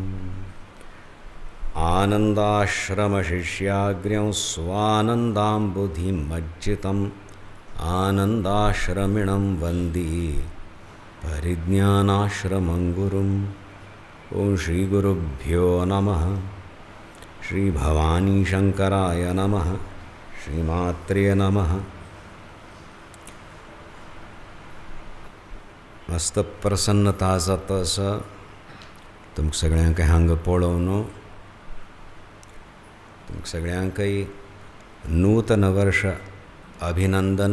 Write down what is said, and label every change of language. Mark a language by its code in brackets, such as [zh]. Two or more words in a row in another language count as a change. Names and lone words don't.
[sa] आनन्दाश्रमशिष्याग्र्यं स्वानन्दाम्बुधिमज्जितम् आनन्दाश्रमिणं वन्दे परिज्ञानाश्रमं गुरुम्। ओं श्री गुरुभ्यो नमः। श्री भवानी शंकराय नमः। श्रीमात्रे नमः। [kok] मस्त प्रसन्नता जातस तुमकां सगळ्यांक हांगा पळोवन तुमकां सगळ्यांकय नूतन वर्ष अभिनंदन।